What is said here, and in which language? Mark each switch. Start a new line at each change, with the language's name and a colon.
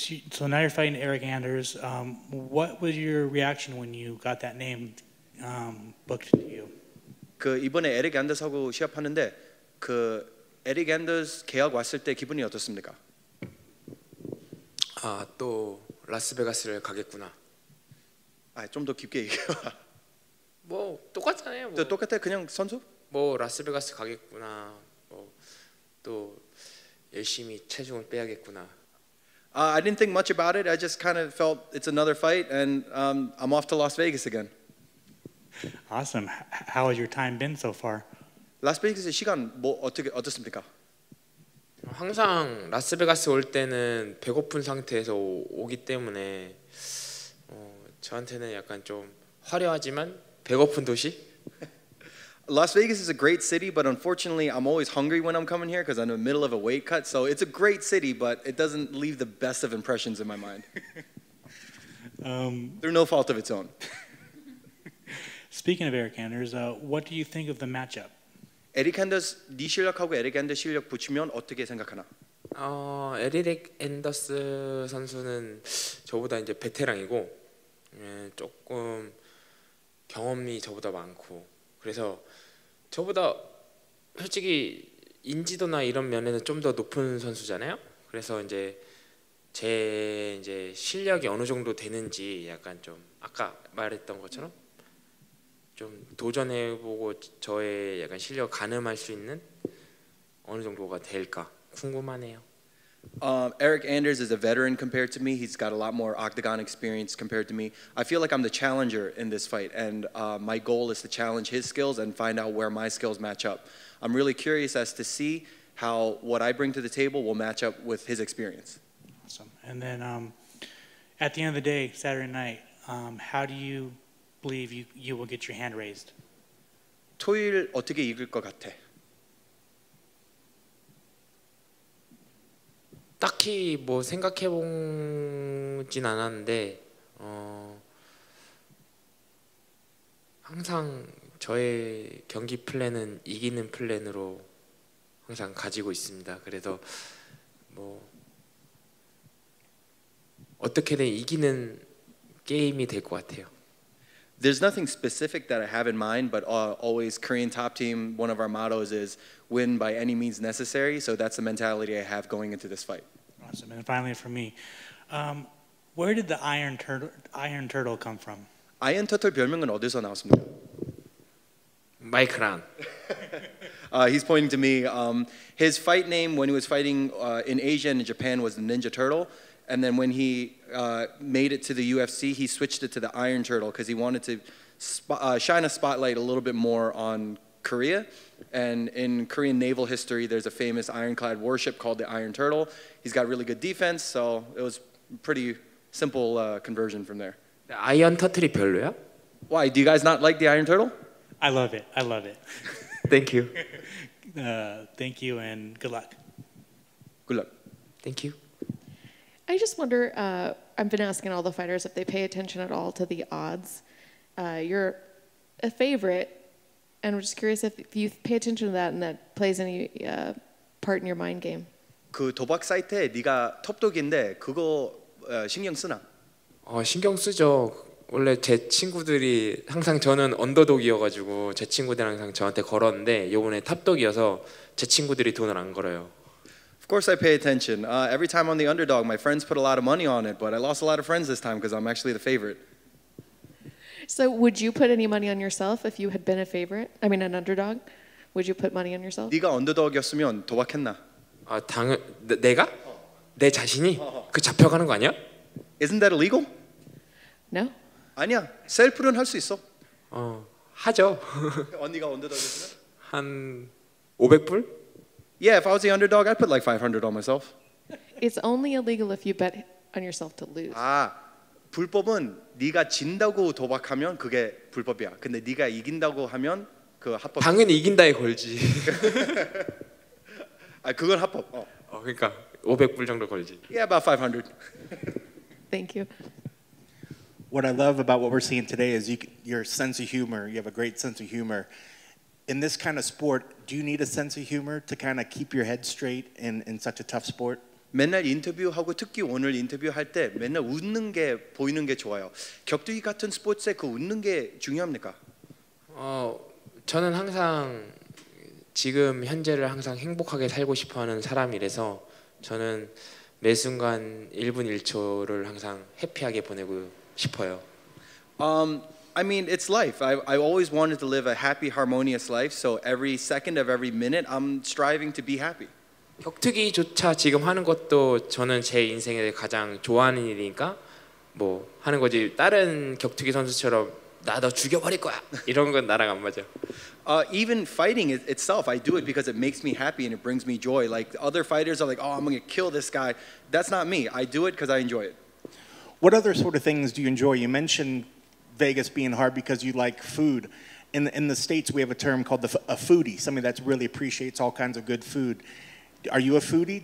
English: So now you're fighting Eric Anders. What was your reaction when you got that name booked to you?
Korean: 그 이번에 에릭 앤더스하고 시합하는데 그 에릭 앤더스 계약 왔을 때 기분이 어떻습니까? 또 라스베가스를 가겠구나. 좀 더 깊게 얘기해봐. 뭐 똑같잖아요. 뭐. 똑같아 그냥 선수? 뭐 라스베가스 가겠구나. 또 열심히 체중을 빼야겠구나.
English: I didn't think much about it. I just kind of felt it's another fight, and I'm off to Las Vegas again. Awesome. How has your time been so far?
Korean: 라스베이거스 시간 뭐 어떻습니까? 항상 라스베가스 올 때는 배고픈 상태에서 오기 때문에 저한테는 약간 좀 화려하지만 배고픈 도시?
English: Las Vegas is a great city, but unfortunately, I'm always hungry when I'm coming here because I'm in the middle of a weight cut. So it's a great city, but it doesn't leave the best of impressions in my mind. They're no fault of its own. Speaking of Eric Anders, what do you think of the matchup?
Korean: 에릭 앤더스 네 실력하고 에릭 앤더스 실력 붙이면 어떻게 생각하나? 에릭 앤더스 선수는 저보다 이제 베테랑이고 조금 경험이 저보다 많고 그래서 저보다 솔직히 인지도나 이런 면에는 좀 더 높은 선수잖아요. 그래서 제 실력이 어느 정도 되는지 약간 좀 아까 말했던 것처럼 좀 도전해보고 저의 약간 실력 가늠할 수 있는 어느 정도가 될까 궁금하네요.
English: Eric Anders is a veteran compared to me. He's got a lot more octagon experience compared to me. I feel like I'm the challenger in this fight, and my goal is to challenge his skills and find out where my skills match up. I'm really curious as to see how what I bring to the table will match up with his experience. Awesome. And then at the end of the day, Saturday night, how do you believe you will get your hand raised?
Korean: 토요일 어떻게 이길 것 같아? 딱히 뭐 생각해보진 않았는데 항상 저의 경기 플랜은 이기는 플랜으로 항상 가지고 있습니다. 그래서 뭐 어떻게든 이기는 게임이 될 것 같아요.
English: There's nothing specific that I have in mind, but always Korean top team, one of our mottos is win by any means necessary. So that's the mentality I have going into this fight. Awesome. And finally for me, where did the Iron Turtle come from?
Korean: 아이언 터틀 별명은 어디서 나왔습니까? 마이크란.
English: He's pointing to me. His fight name when he was fighting in Asia and in Japan was the Ninja Turtle. And then when he made it to the UFC, he switched it to the Iron Turtle because he wanted to shine a spotlight a little bit more on Korea. And in Korean naval history, there's a famous ironclad warship called the Iron Turtle. He's got really good defense, so it was pretty simple conversion from there.
Korean: 아이언 터틀이 별로야?
English: Why? Do you guys not like the Iron Turtle? I love it. I love it. Thank you. Thank you and good luck. Good luck. Thank you. I just wonder, I've been asking all the fighters if they pay attention at all to the odds. You're a favorite, and I'm just curious if you pay attention to that and that plays any part in your mind game.
Korean: 그 도박 사이트에 네가 톱독인데 그거 신경 쓰나? 신경 쓰죠. 원래 제 친구들이 항상 저는 언더독이어가지고 제 친구들 항상 저한테 걸었는데 이번에 탑독이어서 제 친구들이 돈을 안 걸어요.
English: Of course I pay attention. Every time I'm the underdog, my friends put a lot of money on it, but I lost a lot of friends this time because I'm actually the favorite. So would you put any money on yourself if you had been a favorite? I mean an underdog? Would you put money on yourself?
Korean: 네가 언더독이었으면 도박했나? 내가? 내 자신이 그 잡혀가는 거 아니야?
English: Isn't that illegal? No?
Korean: 아니야. 셀프는 할 수 있어. 하죠. 언니가 언더독이었으면? 한 500불?
English: Yeah, if I was the underdog, I'd put like 500 on myself. It's only illegal if you bet on yourself to lose.
Korean: 아, 불법은 네가 진다고 도박하면 그게 불법이야. 근데 네가 이긴다고 하면 그 합법. 당연히 이긴다에 걸지. 아, 그건 합법. 그러니까 500불 정도 걸지.
English: Yeah, about 500. Thank you. What I love about what we're seeing today is your sense of humor. You have a great sense of humor. In this kind of sport, do you need a sense of humor to kind of keep your head straight in such a tough sport?
Korean: 맨날 인터뷰하고 특히 오늘 인터뷰할 때 맨날 웃는 게 보이는 게 좋아요. 격투기 같은 스포츠에 그 웃는 게 중요합니까? 저는 항상 지금 현재를 항상 행복하게 살고 싶어하는 사람이라서 저는 매 순간 1분 1초를 항상 해피하게 보내고 싶어요.
English: I mean, it's life. I always wanted to live a happy, harmonious life. So every second of every minute, I'm striving to be happy.
Korean: 격투기조차 지금 하는 것도 저는 제 인생에 가장 좋아하는 일이니까 뭐 하는 거지. 다른 격투기 선수처럼 나 너 죽여버릴 거야 이런 건 나랑 안 맞아.
English: Even fighting itself, I do it because it makes me happy and it brings me joy. Like other fighters are like, oh, I'm gonna kill this guy. That's not me. I do it because I enjoy it. What other sort of things do you enjoy? You mentioned Vegas being hard because you like food. In the States, we have a term called a foodie, somebody that really appreciates all kinds of good food. Are you a foodie?